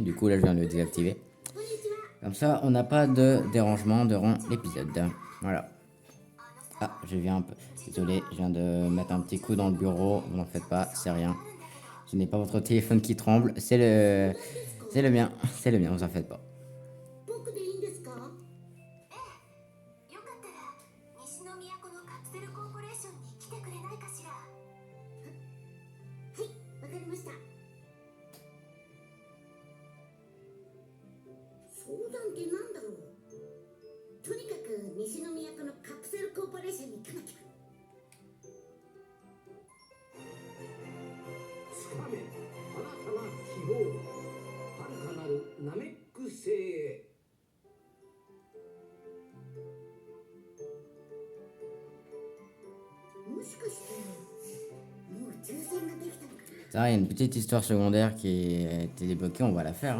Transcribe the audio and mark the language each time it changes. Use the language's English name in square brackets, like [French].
[French] Du coup, là, je viens de le désactiver. Comme ça, on n'a pas de dérangement durant l'épisode. Voilà. Ah, je viens un peu. Désolé, je viens de mettre un petit coup dans le bureau. Vous n'en faites pas, c'est rien. Ce n'est pas votre téléphone qui tremble, c'est le mien. C'est le mien, vous en faites pas. [Japanese] 僕でいいんですか？よかったら西の都のカプセルコーポレーションに来てくれないかしら。はい、わかりました。相談ってなんだろう。とにかく西の都のカプセルコーポレーションに行かなきゃ。つかめ新たな希望、遥かなるナメック星へ。もしかしてもう宇宙船ができたのかな。 [French] Ça, il y a une petite histoire secondaire qui a été débloquée, on va la faire.